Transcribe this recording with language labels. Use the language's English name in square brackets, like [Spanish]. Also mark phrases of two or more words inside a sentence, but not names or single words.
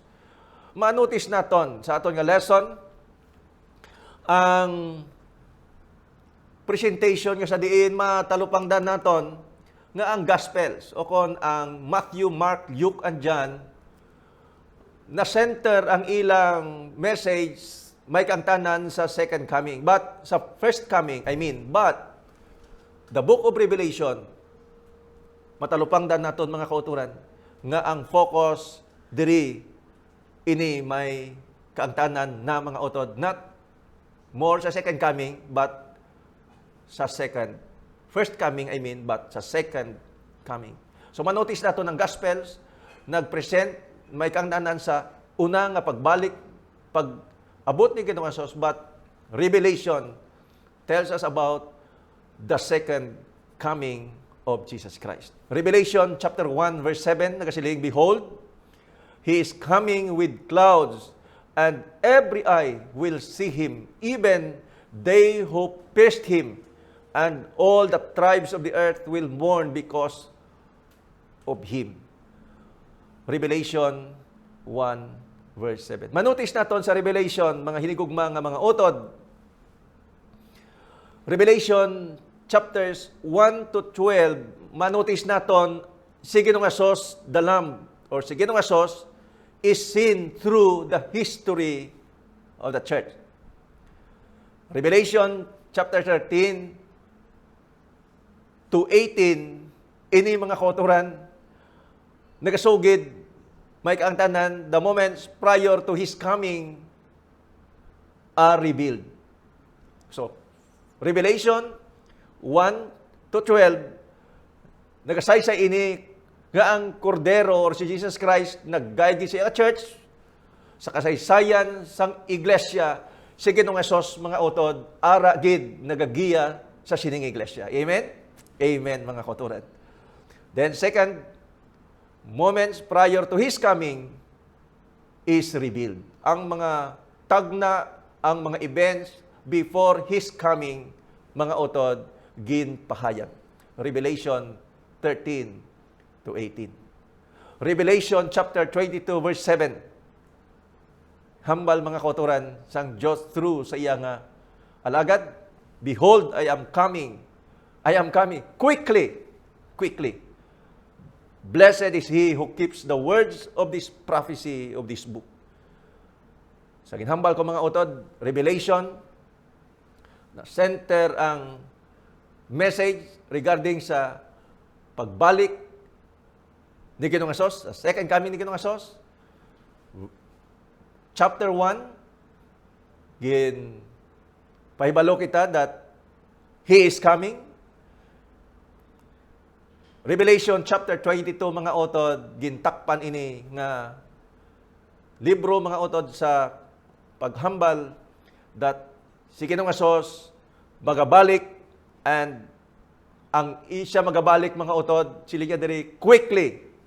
[Hiligaynon] Ma-notice naton sa aton nga lesson ang presentation nga sa diin matalupangdan naton nga ang Gospels o kon ang Matthew, Mark, Luke, and John na center ang ilang message may kaangtanan sa [English] second coming. [Hiligaynon] But sa [English] first coming, [Hiligaynon] but [English] the book of Revelation [Hiligaynon] matalupangdan naton mga kauturan nga ang focus diri ini may kaangtanan na mga utod, [English] not more sa second coming, but sa first coming, but sa second coming. [Hiligaynon] So manotice nato ng Gospels, nag-present, may kaangtanan sa una nga pagbalik, pag-abot ni Ginoong Hesus, [English] but Revelation tells us about the second coming of Jesus Christ. Revelation chapter 1 verse 7, nagasiling, "Behold, He is coming with clouds, and every eye will see Him, even they who pierced Him, and all the tribes of the earth will mourn because of Him." Revelation 1 verse 7. [Hiligaynon] Manotice naton sa Revelation, mga hinigugma nga mga utod. Revelation chapters 1 to 12, manotice naton si Ginoong Hesus, [English] the Lamb, or si Ginoong Hesus is seen through the history of the church. Revelation chapter 13 to 18, [Hiligaynon] ini mga kauturan, nagasugid, may kaangtanan, [English] the moments prior to His coming are revealed. So, Revelation 1 to 12, [Hiligaynon] nagasaysay ini nga ang Kordero or si Jesus Christ nagguide sa church sa kasaysayan sang iglesia, si Ginoong Hesus mga utod ara gid nagagiya sa sining iglesia. Amen. Amen mga kauturan. [English] Then second, moments prior to His coming is revealed. [Hiligaynon] Ang mga tagna, ang mga [English] events before His coming, [Hiligaynon] mga utod ginpahayag. [English] Revelation 13 to 18. Revelation chapter 22 verse 7. [Hiligaynon] Hambal mga kauturan sang Dios through sa iya nga alagad, [English] "Behold, I am coming. I am coming quickly. Quickly. Blessed is he who keeps the words of this prophecy of this book." [Hiligaynon] Sa ginhambal ko mga utod, Revelation, na center ang message regarding sa pagbalik ni Ginoong Hesus, sa [English] second coming [Hiligaynon] ni Ginoong Hesus. [English] Chapter 1, [Hiligaynon] pahibalo kita [English] that He is coming. Revelation chapter 22, [Hiligaynon] mga utod, gintakpan ini nga libro mga utod sa paghambal that si Ginoong Hesus magabalik, and ang siya magabalik mga utod, sila niya diri quickly.